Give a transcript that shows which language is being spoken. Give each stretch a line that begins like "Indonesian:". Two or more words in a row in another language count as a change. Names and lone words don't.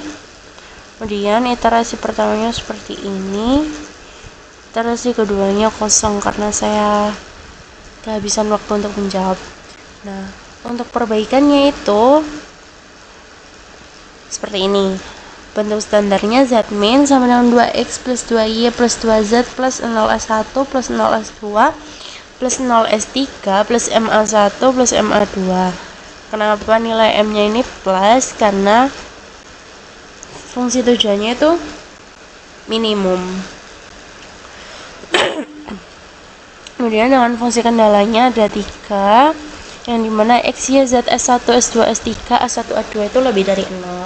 Indonesian: Kemudian iterasi pertamanya seperti ini. Iterasi keduanya kosong karena saya kehabisan waktu untuk menjawab. Nah, untuk perbaikannya itu seperti ini. Bentuk standarnya Z min sama dengan 2X plus 2Y plus 2Z plus 0S1 plus 0S2 plus 0S3 plus MA1 plus MA2. Kenapa nilai M-nya ini plus? Karena fungsi tujuannya itu minimum. Kemudian dengan fungsi kendalanya ada 3, yang dimana X, Y, Z, S1, S2, S3, A1, A2 itu lebih dari 0.